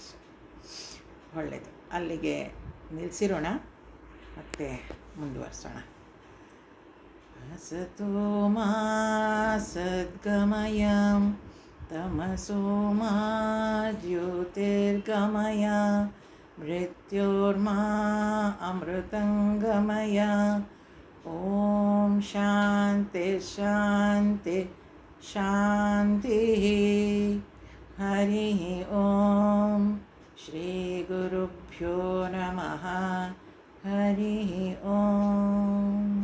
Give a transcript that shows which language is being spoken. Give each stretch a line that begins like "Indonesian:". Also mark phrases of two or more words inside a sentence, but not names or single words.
Kannada: ಒಳ್ಳೆಯದು. ಅಲ್ಲಿಗೆ ನಿಲ್ಲಿಸಿರೋಣ, ಮತ್ತೆ ಮುಂದುವರಿಸೋಣ.
Sanskrit: ಅಸತೋ ಮಾ ಸದ್ಗಮಯ ತಮಸೋ ಮಾ ಜ್ಯೋತಿರ್ಗಮಯ ಮೃತ್ಯೋರ್ಮಾ ಅಮೃತಂಗಮಯ. ಓಂ ಶಾಂತಿ ಶಾಂತಿ ಶಾಂತಿ. ಹರಿ ಓಂ. ಶ್ರೀ ಗುರುಭ್ಯೋ ನಮಃ. ಹರಿ ಓಂ.